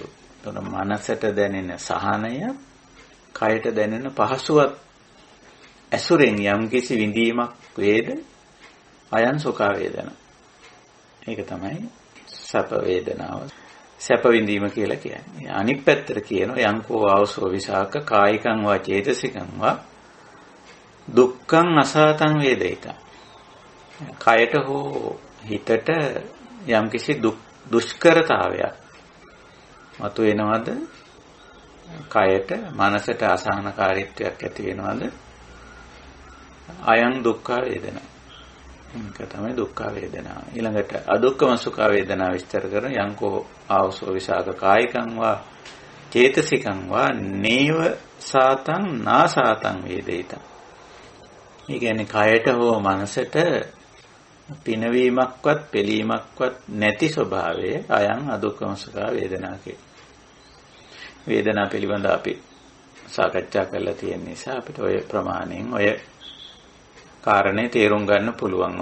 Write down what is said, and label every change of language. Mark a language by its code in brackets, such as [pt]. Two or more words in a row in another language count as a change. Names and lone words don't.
[si] එතකොට මනසට දැනෙන සහනය, කයට දැනෙන පහසුවත් ඇසුරෙන් යම්කිසි විඳීමක් වේද [pi] අයං සුඛ වේදනා. [si] ඒක තමයි සැප වේදනාව. සැප විඳීම කියලා කියන්නේ. අනිත් පැත්තට කියනවා [pi] යංකෝ ආවසෝ විසාක කායිකං වා චේතසිකං වා දුක්ඛං අසාතං වේදිතං. [si] කයට හෝ හිතට යම්කිසි දුෂ්කරතාවයක් මතු වෙනවද? කයට මනසට අසහනකාරීත්වයක් ඇති වෙනවද? [pi] අයං දුක්ඛ වේදනා. [si] ඒක තමයි දුක්ඛ වේදනාව. [pi] ඊළඟට අදුක්ඛම සුඛ වේදනා [si] විස්තර කරන [pi] යංකෝ ආවසෝ විසාක කායිකං වා චේතසිකං වා නේව සාතං නාසාතං වේදිතං. [si] ඒ කියන්නේ කයට හෝ මනසට පිනවීමක්වත් පිළීමක්වත් නැති ස්වභාවය [pi] අයං අදුක්ඛම සුඛ වේදනා [si] කිය. වේදනා පිළිබඳ අපි සාකච්ඡා කරලා තියෙන නිසා අපිට ඔය ප්‍රමාණයෙන් ඔය කාරණේ තේරුම් ගන්න පුළුවන්.